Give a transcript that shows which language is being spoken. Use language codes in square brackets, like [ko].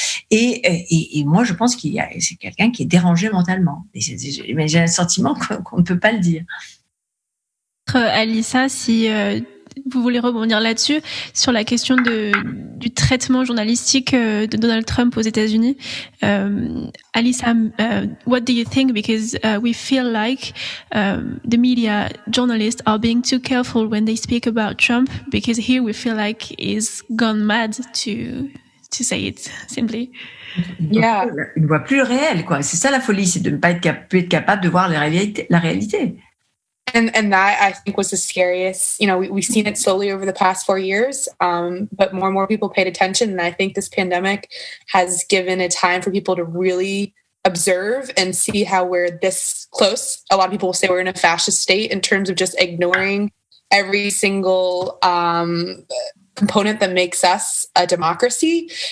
[fr] Et moi, je pense c'est quelqu'un qui est dérangé mentalement. Mais j'ai un sentiment qu'on ne peut pas le dire. Alissa, si vous voulez rebondir là-dessus, sur la question du traitement journalistique de Donald Trump aux États-Unis. [en] Alissa, what do you think? Because we feel like the media journalists are being too careful when they speak about Trump, because here we feel like he's gone mad, to say it simply. Yeah. [fr] Il ne voit plus le réel, quoi. C'est ça la folie, c'est de ne pas être capable de voir la réalité. [en] And that, I think, was the scariest. You know, we've seen it slowly over the past 4 years, but more and more people paid attention. And I think this pandemic has given a time for people to really observe and see how we're this close. A lot of people will say we're in a fascist state in terms of just ignoring every single component that makes us a democracy.